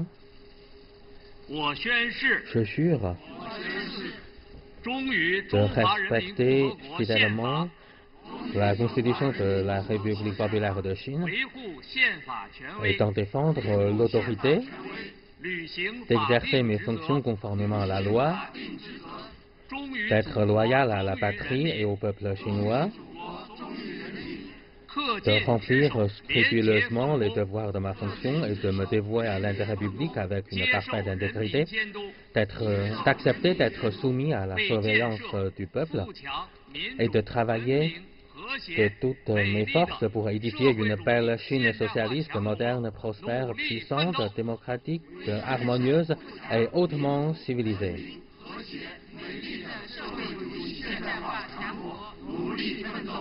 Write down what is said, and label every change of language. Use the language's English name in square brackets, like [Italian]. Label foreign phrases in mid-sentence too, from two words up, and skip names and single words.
[Chinese] 我宣誓， [French] Je jure [Chinese] 忠于 [French] de [Chinese] 中华人民 [French] respecter [Chinese] 共和国宪 [French] fidèlement [Chinese] 法， [French] la Constitution de la République populaire de Chine [Chinese] 维护宪法权 [French] et [Chinese] 威， [French] d'en défendre l'autorité, [Chinese] 履行法 [French] d'exercer [Chinese] 定 [French] mes [Chinese] 职 [French] fonctions [Chinese] 责， [French] conformément à la loi, [Chinese] 忠于 [French] d'être loyal à la patrie et au peuple chinois, [Chinese] 恪 [French] de [Chinese] 尽职 [French] remplir [Chinese] 守，廉洁 [French] scrupuleusement [Chinese] 服 [French] les [Chinese] 务， [French] devoirs de ma fonction et de me dévouer à l'intérêt public avec une [Chinese] 接受 [French] parfaite [Chinese] 人民 [French] intégrité, [Chinese] 监督， [French] d'accepter d'être soumis à la [Chinese] 为建 [French] surveillance [Chinese] 设 [French] du peuple [Chinese] 富强民 [French] et [Chinese] 主 [French] de [Chinese] 文 [French] travailler [Chinese] 明和 [French] de [Chinese] 谐 [French] toutes [Chinese] 美 [French] mes [Chinese] 丽 [French] forces [Chinese] 的 [French] pour [Chinese] 社 [French] édifier [Chinese] 会 [French] une [Chinese] 主 [French] belle [Chinese] 义 [French] Chine [Chinese] 现代化 [French] socialiste, [Chinese] 强国 [French] moderne, prospère, [Chinese] 努力奋 [French] puissante, [Chinese] 斗 [French] démocratique, harmonieuse et hautement civilisée. [Chinese] 和谐、美丽的社会主义现代化强国努力奋斗。